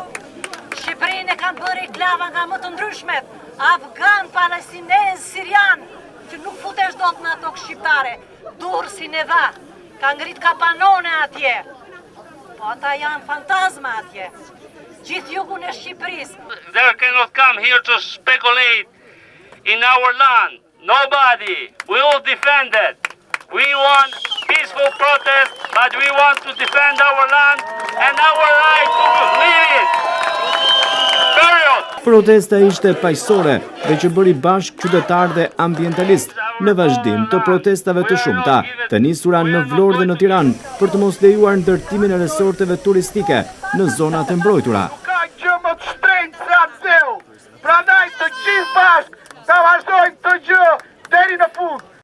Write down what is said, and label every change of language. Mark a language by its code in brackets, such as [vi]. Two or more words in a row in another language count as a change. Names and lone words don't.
[sq] Shqipërinë e kanë bërë reklama nga më të ndryshmet, afgan, palestinez, sirian, që nuk futesh dot në tokë shqiptare, Durrësi ne dha. Ka ngrit kapanone atje, po ata janë fantazma atje, gjithë jugun e Shqipërisë. [en] They cannot come here to speculate in our land. Nobody. We will defend it. We want peaceful protest, but we want to defend our land and our right to live it. Period. [sq] Protesta ishte paqësore dhe që bëri bashkë qytetarë dhe ambientalistë në vazhdim të protestave të shumta, të nisura në Vlorë dhe në Tiranë për të mos lejuar ndërtimin e resorteve turistike në zonat e mbrojtura. Ka gjë më të shtrenjtë se atë zeu, prandaj të gjithë bashkë ta vazhdojmë këtë gjë deri në fund.